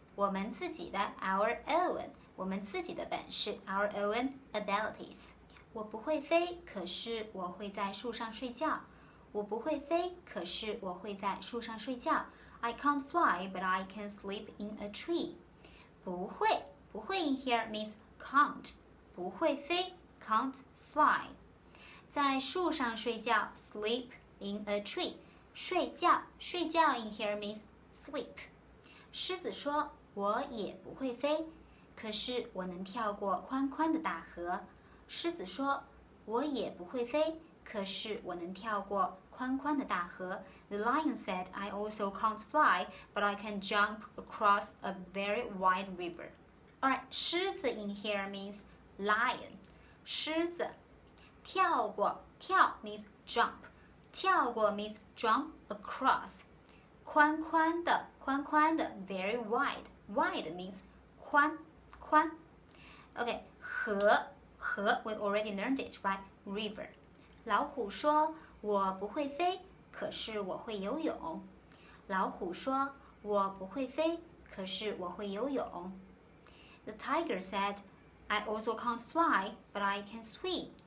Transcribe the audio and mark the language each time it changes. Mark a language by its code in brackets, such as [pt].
[zh] 我们自己的 [en] our own. [zh] 我们自己的本事 [en] our own abilities. [zh] 我不会飞，可是我会在树上睡觉。我不会飞，可是我会在树上睡觉。 [en] I can't fly, but I can sleep in a tree. [zh] 不会 [en] in here means can't. [zh] 不会飞 [en] can't fly. [zh] 在树上睡觉 [en] sleep in a tree. [zh] 睡觉 [en] in here means sleep. [zh] 狮子说，我也不会飞，可是我能跳过宽宽的大河。狮子说，我也不会飞，可是我能跳过宽宽的大河。 [en] The lion said, I also can't fly, but I can jump across a very wide river. Alright, [zh] 狮子 [en] in here means lion. [zh] 狮子，跳过，跳 [en] means jump. [zh] 跳过 [en] means jump across. [zh] 宽宽的 [en] very wide. Wide means [zh] 宽。 [en] Okay, 河 we already learned it, right? River. [zh] 老虎说，我不会飞，可是我会游泳。老虎说，我不会飞，可是我会游泳。 [en] The tiger said, I also can't fly, but I can swim.